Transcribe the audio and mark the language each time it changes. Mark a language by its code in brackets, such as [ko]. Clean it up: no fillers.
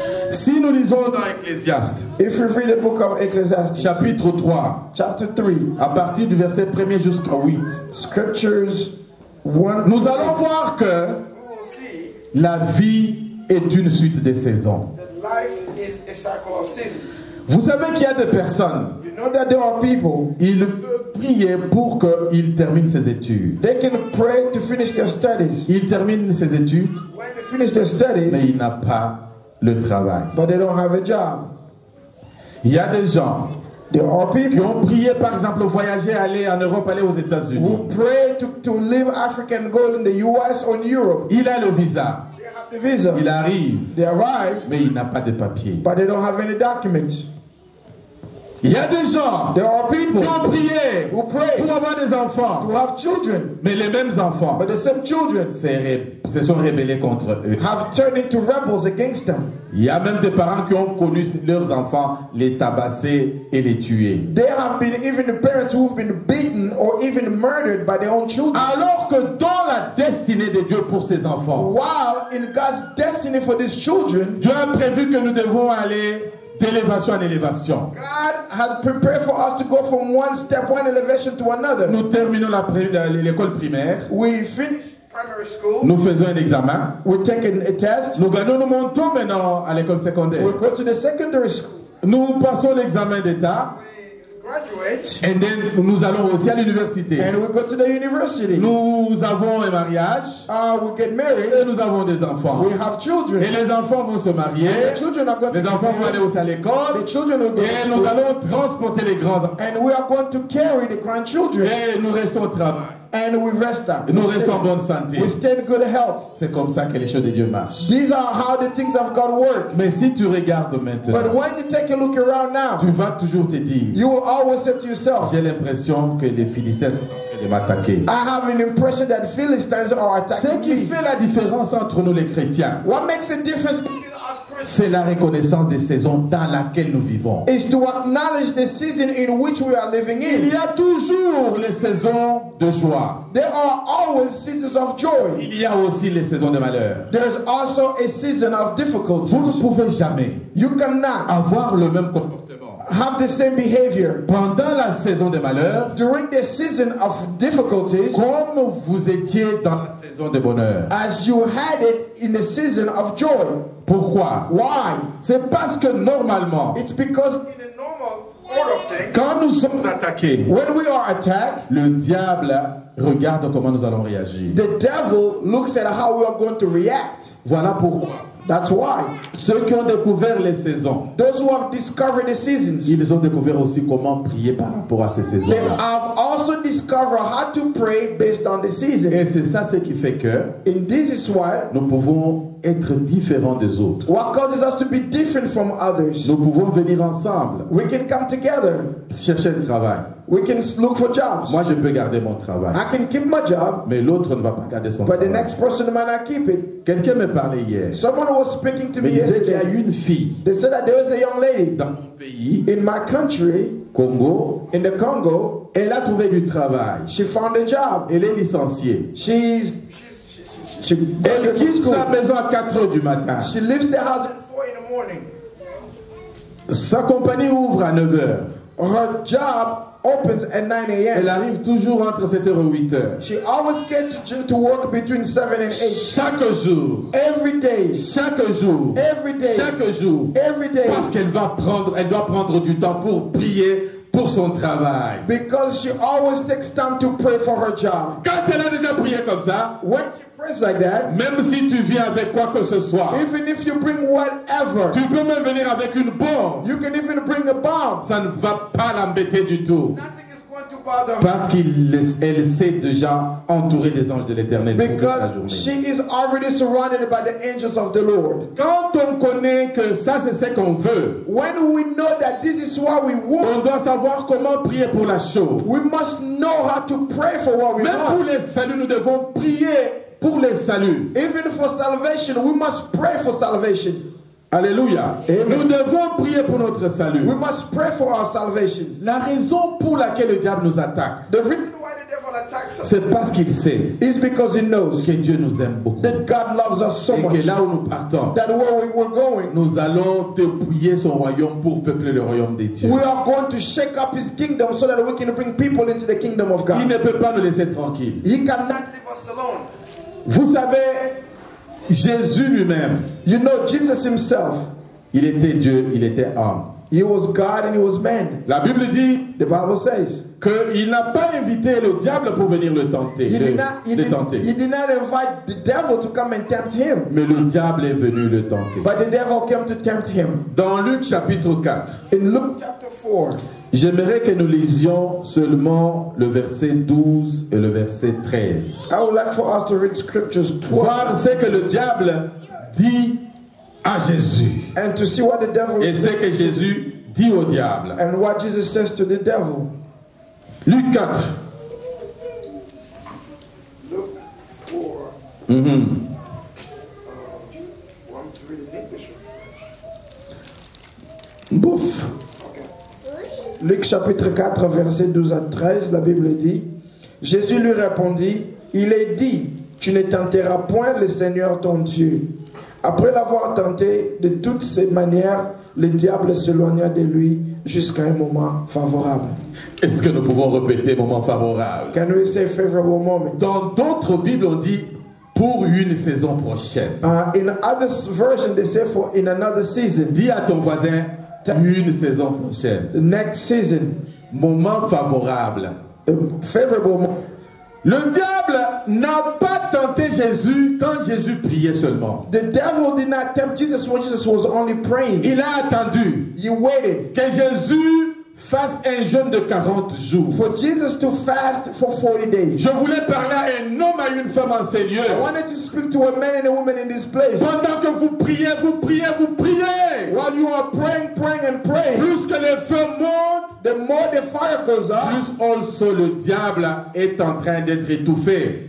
[fr] Si nous lisons dans Ecclésiaste, [en] If you read the book of Ecclesiastes, [fr] chapitre 3, [en] chapter 3, [fr] à partir du verset 1er jusqu'au 8, [en] scriptures 1, [fr] nous allons voir que la vie est une suite de saisons. [en] that life is a cycle of seasons. [fr] Vous savez qu'il y a des personnes, [en] You know that there are people, [fr] ils peuvent prier pour qu'il termine ses études. [en] they can pray to finish their studies. [fr] Il termine ses études, [en] When they finish their [fr] mais [en] studies, [fr] il n'a pas le travail. [en] but they don't have a job. [fr] Il y a des gens [en] There are [fr] qui [en] people [fr] ont prié, par exemple, voyager, aller en Europe, aller aux États-Unis. [en] who pray to leave Africa and go in the US or in Europe. [fr] Il a le visa, [en] They have the visa. [fr] il arrive, [en] They arrive, [fr] mais il n'a pas de papier. [en] but they don't have any documents. [fr] Il y a des gens [en] There are people [fr] qui ont prié [en] who pray [fr] pour avoir des enfants, [en] to have children, [fr] mais les mêmes enfants [en] but the same children [fr] se sont rébellés contre eux. [en] have turned into rebels against them. [fr] Il y a même des parents qui ont connu leurs enfants les tabasser et les tuer. [en] There have been even the parents who've been beaten or even murdered by their own children. [fr] Alors que dans la destinée de Dieu pour ses enfants, [en] While in God's destiny for these children, [fr] Dieu a prévu que nous devons aller d'élévation en élévation. [en] God has prepared for us to go from one step, one elevation to another. [fr] Nous terminons l'école primaire. [en] We finish primary school. [fr] Nous faisons un examen. [en] We take a test. [fr] Nous montons maintenant à l'école secondaire. [en] We go to the secondary school. [fr] Nous passons l'examen d'État. [en] Graduate. And then [fr] nous allons aussi à l'université. [en] And we go to the university. [fr] Nous avons un mariage. [en] We get married. [fr] Et nous avons des enfants. [en] We have children. [fr] Et les enfants vont se marier. [en] The children are going [fr] Les enfants vont aller aussi à l'école. [en] The children will go [fr] Et nous allons transporter les grands enfants. [en] And we are going to carry the grandchildren. [fr] Et nous restons au travail. [en] And we rest up. [fr] Nous restons en bonne santé. [en] We stay in good health. [fr] C'est comme ça que les choses de Dieu marchent. [en] These are how the things of God work. [fr] Mais si tu regardes maintenant, [en] But when you take a look around now, [fr] tu vas toujours te dire, [en] you will always say to yourself, [fr] j'ai l'impression que les Philistins sont en train de m'attaquer. [en] I have an impression that Philistines are [fr] Ce [en] attacking [fr] qui [en] me. [fr] fait la différence entre nous les chrétiens, [en] What makes the difference between us Christians [fr] c'est la reconnaissance des saisons dans laquelle nous vivons. [en] is to acknowledge the season in which we are living [fr] Il [en] in. [fr] y a toujours les saisons de joie. [en] There are always seasons of joy. [fr] Il y a aussi les saisons de malheur. [en] There's also a season of [fr] Vous ne [en] difficulties. [fr] pouvez jamais [en] You cannot [fr] avoir le même comportement. [en] have the same behavior [fr] Pendant la saison de malheur, [en] during the season of difficulties [fr] comme vous étiez dans la saison de bonheur. [en] as you had it in the season of joy. [fr] Pourquoi? [en] Why? [fr] C'est parce que normalement, [en] It's because in the normal order of things, [fr] quand nous sommes attaqués, [en] when we are attacked, [fr] le diable regarde comment nous allons réagir. [en] the devil looks at how we are going to react. [fr] Voilà pourquoi [en] That's why [fr] ceux qui ont découvert les saisons, [en] those who have discovered the seasons, [fr] ils ont découvert aussi comment prier par rapport à ces [en] they [fr] saisons-là. [en] have also discovered how to pray based on the season. [fr] Et c'est ça ce qui fait que [en] And this is why [fr] nous pouvons être différents des autres. [en] what causes us to be different from others. [fr] Nous pouvons venir ensemble, [en] We can come together. [fr] chercher un travail. [en] We can look for jobs. [fr] Moi, je peux garder mon travail, [en] I can keep my job, [fr] mais l'autre ne va pas garder son [en] but the [fr] travail. [en] next person might not keep it. [fr] Quelqu'un me parlait hier. [en] Someone was speaking to me [fr] Il disait qu'il y a [en] yesterday. [fr] une fille [en] They said that there was a young lady [fr] dans mon pays, [en] in my country, [fr] Congo. [en] in the Congo. [fr] Elle a trouvé du travail. [en] She found a job. [fr] Elle est licenciée. [en] She [fr] Elle [en] graduated from [fr] quitte sa [en] school. [fr] maison à 4 heures du matin. [en] She leaves the house at 4 in the morning. [fr] Sa compagnie ouvre à 9 heures. [en] Her job opens at 9 [fr] Elle arrive toujours entre 7 heures et 8 heures. [en] She always gets to work between 7 and 8. [fr] Chaque jour. [en] Every day. [fr] Chaque jour. [en] Every day. [fr] Chaque jour. [en] Every day. [fr] Parce qu'elle elle doit prendre du temps pour prier pour son travail. [en] Because she always takes time to pray for her job. [fr] Quand elle a déjà prié comme ça, [en] When she prays like that, [fr] même si tu viens avec quoi que ce soit, [en] even if you bring whatever, [fr] tu peux même venir avec une bombe. [en] you can even bring a bomb. [fr] Ça ne va pas l'embêter du tout. [en] Nothing is going to bother her. [fr] Parce qu'elle s'est déjà entourée des anges de l'éternel pour toute sa [en] Because [fr] journée. [en] she is already surrounded by the angels of the Lord. [fr] Quand on connaît que ça c'est ce qu'on veut, [en] When we know that this is what we want, [fr] on doit savoir comment prier pour la chose. [en] we must know how to pray for what we [fr] Même pour [en] want. [fr] les saluts, nous devons prier pour les saluts. [en] Even for salvation, we must pray for salvation. [fr] Alléluia. [en] Amen. [fr] Nous devons prier pour notre salut. [en] We must pray for our salvation. [fr] La raison pour laquelle le diable nous attaque, [en] The reason why the devil attacks us [fr] c'est parce qu'il sait [en] is because he knows [fr] que Dieu nous aime beaucoup. [en] that God loves us so [fr] Et [en] much [fr] que là où nous partons, [en] that where we were going, [fr] nous allons dépouiller son royaume pour peupler le royaume des dieux. [en] we are going to shake up his kingdom so that we can bring people into the kingdom of [fr] Il [en] God. [fr] ne peut pas nous laisser tranquilles. [en] He cannot leave us alone. [fr] Vous savez, Jésus lui-même, [en] You know, Jesus himself, [fr] il était Dieu, il était homme. [en] he was God and he was man. [fr] La Bible dit [en] The Bible says [fr] qu'il n'a pas invité le diable pour venir le tenter, [en] he did [fr] le tenter. [en] not invite the devil to come and tempt him, [fr] Mais le diable est venu le tenter. [en] but the devil came to tempt him. [fr] Dans Luc chapitre 4, [en] In Luke chapter 4, [fr] j'aimerais que nous lisions seulement le verset 12 et le verset 13. [en] I would like for us to read scriptures 12 [fr] Voir ce que le diable dit à Jésus. [en] and to see what the devil [fr] Et ce [en] says [fr] que Jésus dit au diable. [en] and what Jesus says to the devil. [fr] Luc 4. [en] Luke 4. Mhm. Want to read it in English or French? Bouf. [fr] Luc chapitre 4, verset 12 à 13, la Bible dit, Jésus lui répondit, il est dit, tu ne tenteras point le Seigneur ton Dieu. Après l'avoir tenté de toutes ces manières, le diable s'éloigna de lui jusqu'à un moment favorable. Est-ce que nous pouvons répéter moment favorable? [en] Can we say favorable moment? [fr] Dans d'autres Bibles, on dit pour une saison prochaine. [en] In other version, they say for in another season. [fr] Dis à ton voisin une saison prochaine. [en] The next season. [fr] Moment favorable. [en] Favorable moment. [fr] Le diable n'a pas tenté Jésus quand Jésus priait seulement. [en] The devil did not tempt Jesus when Jesus was only praying. [fr] Il a attendu [en] He waited [fr] que Jésus fasse un jeûne de 40 jours. [en] for Jesus to fast for 40 days. [fr] Je voulais parler à un homme, à une femme en ces lieux. [en] I wanted to speak to a man and a woman in this place. [fr] Pendant que vous priez, vous priez, vous priez. [en] While you are praying, praying and praying, [fr] Plus que les feux montent, [en] the more the fire goes up, [fr] plus also le diable est en train d'être étouffé.